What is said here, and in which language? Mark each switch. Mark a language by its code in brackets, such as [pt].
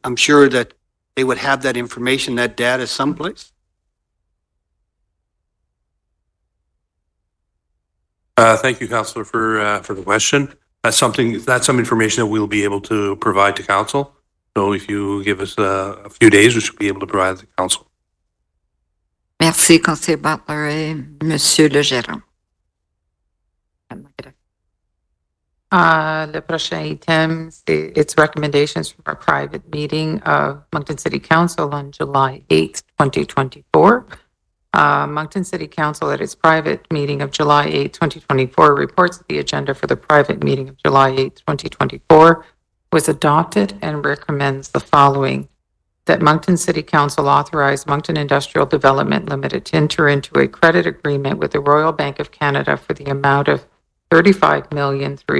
[en] I'm sure that they would have that information, that data someplace. Thank you, Councillor, for the question. That's some information that we'll be able to provide to council. So if you give us a few days, we should be able to provide to council. [fr] Merci, conseiller Butler et Monsieur le Gérant. Le prochain item, c'est [en] its recommendations from a private meeting of Moncton City Council on July 8th, 2024. Moncton City Council at its private meeting of July 8th, 2024 reports that the agenda for the private meeting of July 8th, 2024 was adopted and recommends the following: that Moncton City Council authorize Moncton Industrial Development Limited to enter into a credit agreement with the Royal Bank of Canada for the amount of $35 million,